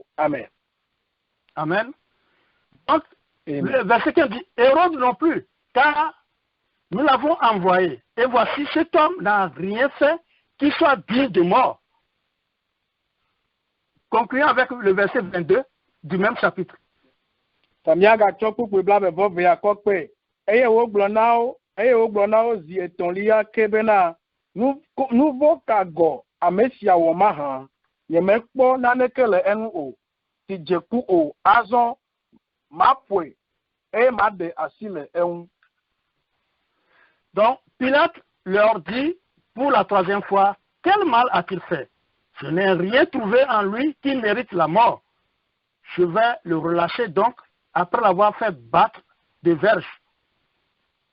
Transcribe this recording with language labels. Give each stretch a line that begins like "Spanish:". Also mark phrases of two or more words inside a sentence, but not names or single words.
Ewe: Amen. Amen.
French: Donc, le verset 15 dit: Hérode non plus, car nous l'avons envoyé. Et voici, cet homme n'a rien fait qui soit digne de mort. Concluons avec le verset 22 du même chapitre.
Ewe: Míagatsɔ kpukpui blaeve-vɔ-evea kɔkpe. Eye wogblɔ na wo zi etɔ̃lia ke bena nu vɔ̃ ka gɔ ame sia wɔ mahã, nyemekpɔ naneke le eŋu o, si dze ku o, azɔ maƒoe eye maɖe asi le eŋu.
French: Donc, Pilate leur dit pour la 3e fois: quel mal a-t-il fait? Je n'ai rien trouvé en lui qui mérite la mort. Je vais le relâcher donc après l'avoir fait battre de verges.